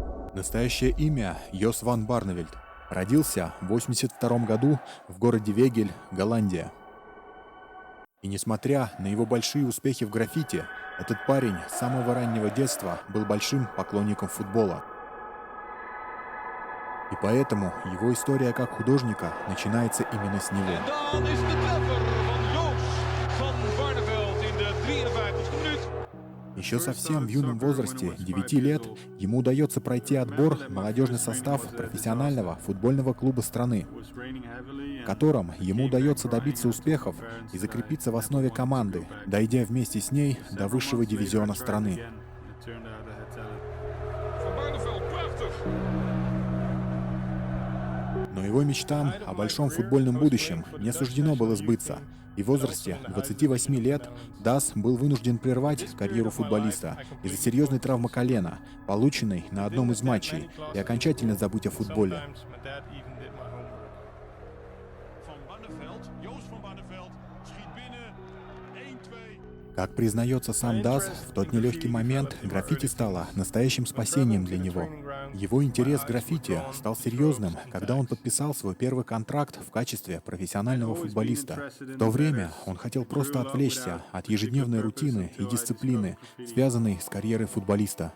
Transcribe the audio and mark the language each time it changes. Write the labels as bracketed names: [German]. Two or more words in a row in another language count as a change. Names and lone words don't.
[Russian] Настоящее имя Йос ван Барневельд. Родился в 1982 году в городе Вегель, Голландия. И несмотря на его большие успехи в граффити, этот парень с самого раннего детства был большим поклонником футбола. И поэтому его история как художника начинается именно с него. [Dutch] En dan is de treffer van Joos van Barneveld in de 53e minuut. [Russian] Еще совсем в юном возрасте, 9 лет, ему удается пройти отбор в молодежный состав профессионального футбольного клуба страны, в котором ему удается добиться успехов и закрепиться в основе команды, дойдя вместе с ней до высшего дивизиона страны. [Dutch] Van Barneveld, prachtig. [Russian] Но его мечтам о большом футбольном будущем не суждено было сбыться, и в возрасте 28 лет Дас был вынужден прервать карьеру футболиста из-за серьезной травмы колена, полученной на одном из матчей, и окончательно забыть о футболе. [Dutch] Van Barneveld, Joos van Barneveld, schiet binnen. 1-2. [Russian] Как признается сам Дас, в тот нелегкий момент граффити стало настоящим спасением для него. Его интерес к граффити стал серьезным, когда он подписал свой первый контракт в качестве профессионального футболиста. В то время он хотел просто отвлечься от ежедневной рутины и дисциплины, связанной с карьерой футболиста.